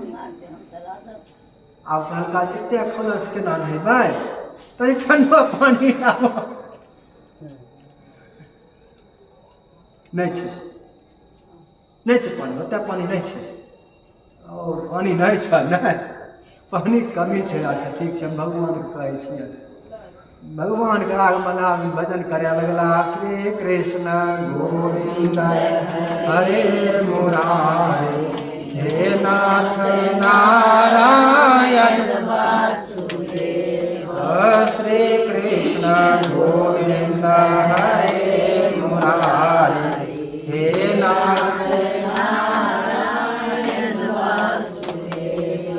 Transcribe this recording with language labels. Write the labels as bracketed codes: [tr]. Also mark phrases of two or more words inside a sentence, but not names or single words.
[mai] आब कहलका एते खौलल से केना नहेबै, तनी ठंडा पानी आब नहीं छे, नहीं छे पानी, ओते पानी नहीं छे, और पानी नहीं छे, नहीं पानी कमी छै। अच्छा ठीक छै, भगवान कहै छियै। भगवान के राग मल्लाह भजन करे लगला। [sa] श्री कृष्ण गोविंद हरे मुरारे, हे नाथ नारायण वासुदेव। श्री कृष्ण गोविंद हरे मुरारे, हे नाथ नारायण वासुदेव।